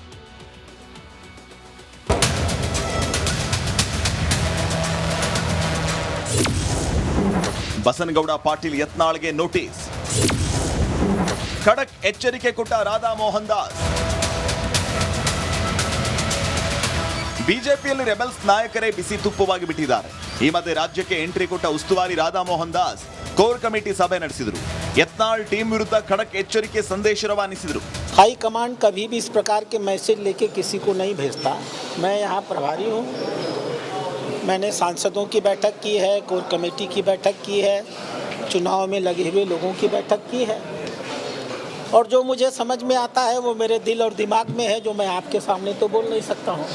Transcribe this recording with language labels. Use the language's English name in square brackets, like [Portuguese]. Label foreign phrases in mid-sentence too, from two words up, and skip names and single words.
[Kannada] ಬಸನಗೌಡ ಪಾಟೀಲ್ ಯತ್ನಾಳ್ಗೆ ನೋಟಿಸ್, ಖಡಕ್ ಎಚ್ಚರಿಕೆ ಕೊಟ್ಟ ರಾಧಾ ಮೋಹನ್ ದಾಸ್. ಬಿಜೆಪಿಯಲ್ಲಿ ರೆಬೆಲ್ಸ್ ನಾಯಕರೇ ಬಿಸಿ ತುಪ್ಪವಾಗಿ ಬಿಟ್ಟಿದ್ದಾರೆ. ಈ ಮಧ್ಯೆ ರಾಜ್ಯಕ್ಕೆ ಎಂಟ್ರಿ ಕೊಟ್ಟ ಉಸ್ತುವಾರಿ ರಾಧಾ ಮೋಹನ್ ದಾಸ್ ಕೋರ್ ಕಮಿಟಿ ಸಭೆ ನಡೆಸಿದರು. ಯತ್ನಾಳ್ ಟೀಮ್ ವಿರುದ್ಧ ಖಡಕ್ एಚ್ಚರಿಕೆ ಸಂದೇಶ ರವಾನಿಸಿದ್ರು. [Hindi] हाई कमांड कभी भी इस प्रकार के मैसेज लेके किसी को नहीं भेजता. मैं यहाँ प्रभारी हूँ. मैंने सांसदों की बैठक की है, कोर कमेटी की बैठक की है, चुनाव में लगे हुए लोगों की बैठक की है, और जो मुझे समझ में आता है वो मेरे दिल और दिमाग में है, जो मैं आपके सामने तो बोल नहीं सकता हूँ.